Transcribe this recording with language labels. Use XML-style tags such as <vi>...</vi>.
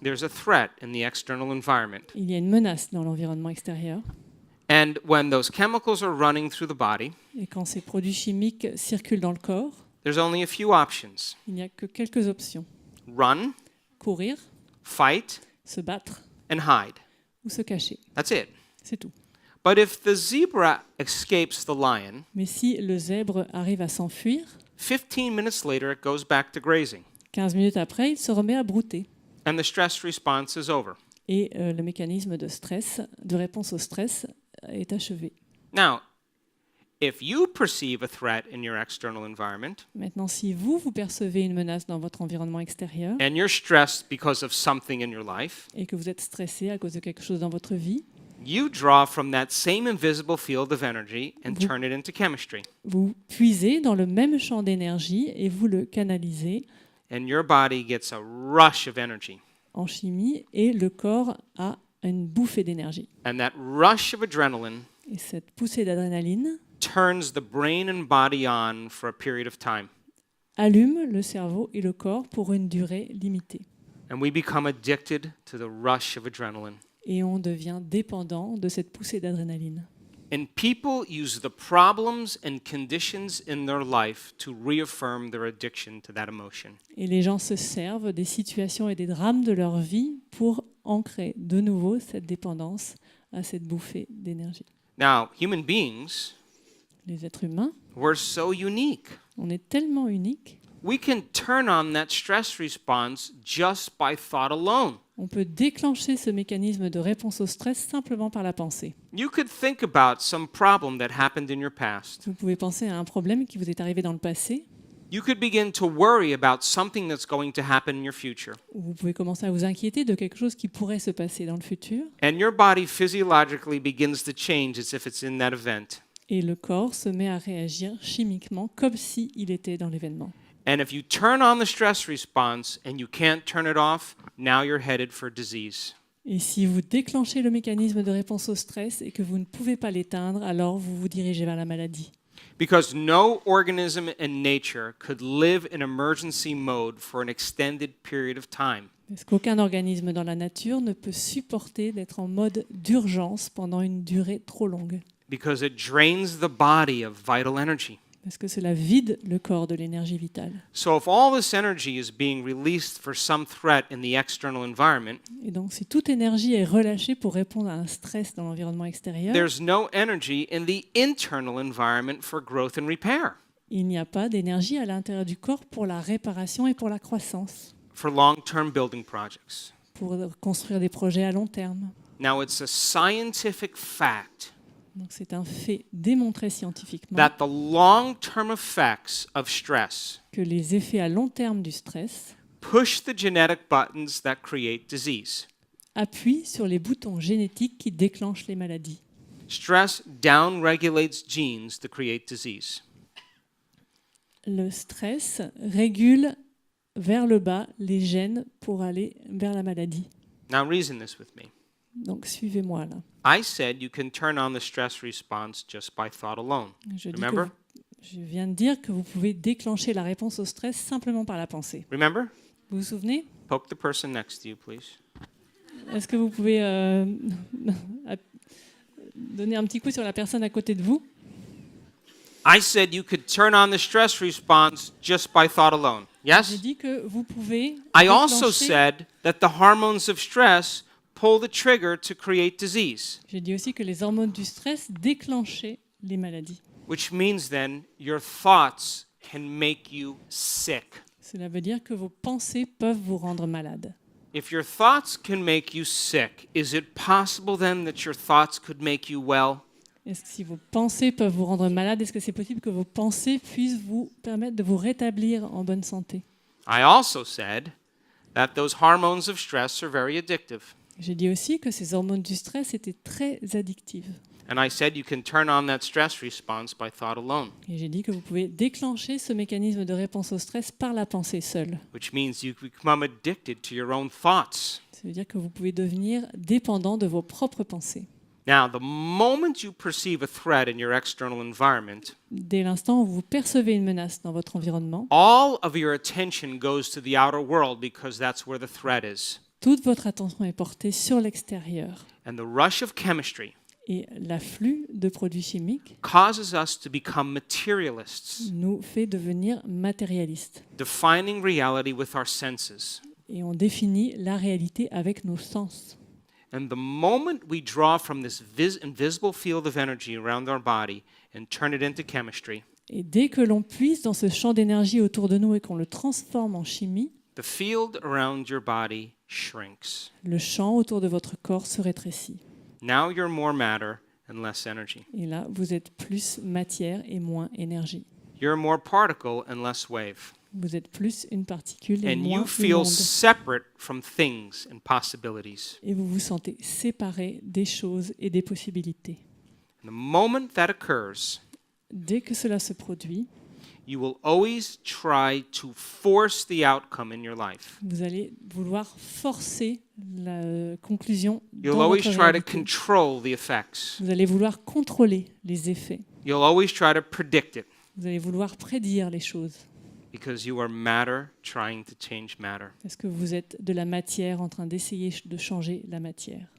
<en>There's a threat in the external environment.</en> <fr>Il y a une menace dans l'environnement extérieur.</fr> <en>And when those chemicals are running through the body,</en> <fr>Et quand ces produits chimiques circulent dans le corps,</fr> <en>there's only a few options.</en> <fr>il n'y a que quelques options.</fr> <en>Run,</en> <fr>Courir,</fr> <en>fight,</en> <fr>se battre</fr> <en>and hide.</en> <fr>ou se cacher.</fr> <en>That's it.</en> <fr>C'est tout.</fr> <en>But if the zebra escapes the lion,</en> <fr>Mais si le zèbre arrive à s'enfuir,</fr> <en>15 minutes later it goes back to grazing.</en> <fr>15 minutes après, il se remet à brouter.</fr> <en>And the stress response is over.</en> <fr>Et le mécanisme de stress, de réponse au stress, est achevé.</fr> <en>Now, if you perceive a threat in your external environment</en> <fr>Maintenant, si vous percevez une menace dans votre environnement extérieur</fr> <en>and you're stressed because of something in your life,</en> <fr>et que vous êtes stressé à cause de quelque chose dans votre vie,</fr> <en>you draw from that same invisible field of energy and</en> <fr>Vous-</fr> <en>turn it into chemistry.</en> <fr>vous puisez dans le même champ d'énergie et vous le canalisez</fr> <en>And your body gets a rush of energy.</en> <fr>en chimie et le corps a une bouffée d'énergie.</fr> <en>And that rush of adrenaline</en> <fr>Et cette poussée d'adrénaline</fr> <en>turns the brain and body on for a period of time.</en> <fr>allume le cerveau et le corps pour une durée limitée.</fr> <en>And we become addicted to the rush of adrenaline.</en> <fr>Et on devient dépendant de cette poussée d'adrénaline.</fr> <en>And people use the problems and conditions in their life to reaffirm their addiction to that emotion.</en> <fr>Et les gens se servent des situations et des drames de leur vie pour ancrer de nouveau cette dépendance à cette bouffée d'énergie.</fr> <en>Now, human beings,</en> <fr>Les êtres humains,</fr> <en>we're so unique.</en> <fr>on est tellement uniques,</fr> <en>We can turn on that stress response just by thought alone.</en> <fr>on peut déclencher ce mécanisme de réponse au stress simplement par la pensée.</fr> <en>You could think about some problem that happened in your past.</en> <fr>Vous pouvez penser à un problème qui vous est arrivé dans le passé,</fr> <en>You could begin to worry about something that's going to happen in your future.</en> <fr>ou vous pouvez commencer à vous inquiéter de quelque chose qui pourrait se passer dans le futur,</fr> <en>And your body physiologically begins to change as if it's in that event.</en> <fr>et le corps se met à réagir chimiquement comme s'il était dans l'événement.</fr> <en>And if you turn on the stress response and you can't turn it off, now you're headed for disease.</en> <fr>Et si vous déclenchez le mécanisme de réponse au stress et que vous ne pouvez pas l'éteindre, alors vous vous dirigez vers la maladie.</fr> <en>Because no organism in nature could live in emergency mode for an extended period of time.</en> <fr>Parce qu'aucun organisme dans la nature ne peut supporter d'être en mode d'urgence pendant une durée trop longue.</fr> <en>Because it drains the body of vital energy.</en> <fr>Parce que cela vide le corps de l'énergie vitale.</fr> <en>So if all this energy is being released for some threat in the external environment,</en> <fr>Et donc si toute énergie est relâchée pour répondre à un stress dans l'environnement extérieur,</fr> <en>there's no energy in the internal environment for growth and repair,</en> <fr>il n'y a pas d'énergie à l'intérieur du corps pour la réparation et pour la croissance,</fr> <en>for long-term building projects.</en> <fr>pour construire des projets à long terme.</fr> <en>Now, it's a scientific fact</en> <fr>Donc c'est un fait démontré scientifiquement</fr> <en>that the long-term effects of stress</en> <fr>que les effets à long terme du stress</fr> <en>push the genetic buttons that create disease.</en> <fr>appuient sur les boutons génétiques qui déclenchent les maladies.</fr> <en>Stress downregulates genes to create disease.</en> <fr>Le stress régule vers le bas les gènes pour aller vers la maladie.</fr> <en>Now, reason this with me.</en> <fr>Donc suivez-moi là.</fr> <en>I said you can turn on the stress response just by thought alone. Remember?</en> <fr>Je viens de dire que vous pouvez déclencher la réponse au stress simplement par la pensée.</fr> <en>Remember?</en> <fr>Vous vous souvenez?</fr> <en>Poke the person next to you, please.</en> <fr>Est-ce que vous pouvez donner un petit coup sur la personne à côté de vous?</fr> <en>I said you could turn on the stress response just by thought alone.</en> <fr>J'ai</fr> <en>Yes?</en> <fr>dit que vous pouvez</fr> <en>I also</en> <fr>déclencher-</fr> <en>said that the hormones of stress pull the trigger to create disease,</en> <fr>J'ai dit aussi que les hormones du stress déclenchaient les maladies.</fr> <en>which means then your thoughts can make you sick.</en> <fr>Cela veut dire que vos pensées peuvent vous rendre malade.</fr> <en>If your thoughts can make you sick, is it possible then that your thoughts could make you well?</en> <fr>Est-ce que si vos pensées peuvent vous rendre malade, est-ce que c'est possible que vos pensées puissent vous permettre de vous rétablir en bonne santé?</fr> <en>I also said that those hormones of stress are very addictive.</en> <fr>J'ai dit aussi que ces hormones du stress étaient très addictives.</fr> <en>And I said you can turn on that stress response by thought alone,</en> <fr>Et j'ai dit que vous pouvez déclencher ce mécanisme de réponse au stress par la pensée seule.</fr> <en>which means you become addicted to your own thoughts.</en> <fr>Ça veut dire que vous pouvez devenir dépendant de vos propres pensées.</fr> <en>Now, the moment you perceive a threat in your external environment,</en> <fr>Dès l'instant où vous percevez une menace dans votre environnement,</fr> <en>all of your attention goes to the outer world because that's where the threat is.</en> <fr>toute votre attention est portée sur l'extérieur.</fr> <en>And the rush of chemistry</en> <fr>Et l'afflux de produits chimiques</fr> <en>causes us to become materialists,</en> <fr>nous fait devenir matérialistes.</fr> <en>defining reality with our senses.</en> <fr>Et on définit la réalité avec nos sens.</fr> <en>And the moment we draw from this invisible field of energy around our body and turn it into chemistry,</en> <fr>Et dès que l'on puise dans ce champ d'énergie autour de nous et qu'on le transforme en chimie,</fr> <en>the field around your body shrinks.</en> <fr>le champ autour de votre corps se rétrécit.</fr> <en>Now you're more matter and less energy.</en> <fr>Et là, vous êtes plus matière et moins énergie.</fr> <en>You're more particle and less wave.</en> <fr>Vous êtes plus une particule et</fr> <en>And</en> <fr>moins</fr> <en>you</en> <fr>une</fr> <en>feel</en> <fr>onde.</fr> <en>separate from things and possibilities.</en> <fr>Et vous vous sentez séparé des choses et des possibilités.</fr> <en>And the moment that occurs,</en> <fr>Dès que cela se produit,</fr> <en>you will always try to force the outcome in your life.</en> <fr>vous allez vouloir forcer la conclusion</fr> <en>You'll</en> <fr>dans</fr> <en>always</en> <fr>votre</fr> <en>try to</en> <fr>réalité.</fr> <en>control the effects.</en> <fr>Vous allez vouloir contrôler les effets.</fr> <en>You'll always try to predict it</en> <fr>Vous allez vouloir prédire les choses.</fr> <en>because you are matter trying to change matter.</en> <fr>Parce que vous êtes de la matière en train d'essayer de changer la matière.</fr>